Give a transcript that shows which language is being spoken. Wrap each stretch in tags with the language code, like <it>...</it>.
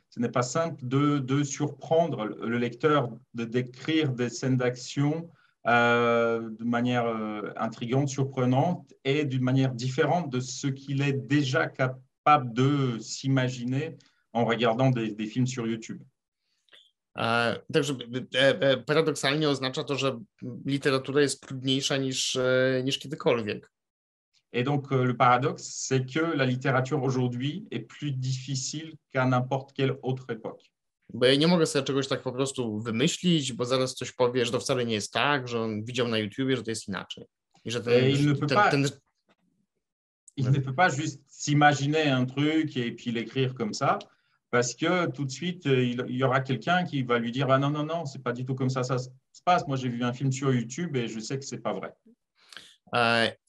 <fr>Ce n'est pas simple de surprendre le lecteur, de décrire des scènes d'action de manière intrigante, surprenante et d'une manière différente de ce qu'il est déjà capable de s'imaginer en regardant des films sur YouTube.</fr> <pl>Także paradoksalnie oznacza to, że literatura jest trudniejsza niż kiedykolwiek.</pl> <fr>Et donc, le paradoxe, c'est que la littérature aujourd'hui est plus difficile qu'à n'importe quelle autre époque.</fr> <pl>Bo ja nie mogę sobie czegoś tak po prostu wymyślić, bo zaraz ktoś powie, że to wcale nie jest tak, że on widział na YouTubie, że to jest inaczej. I że</pl> <fr>il ne peut pas juste s'imaginer un truc et puis l'écrire comme ça, parce que tout de suite, il y aura quelqu'un qui va lui dire « Ah non, non, non, c'est pas du tout comme ça se passe. Moi, j'ai vu un film sur YouTube et je sais que c'est pas vrai. »</fr>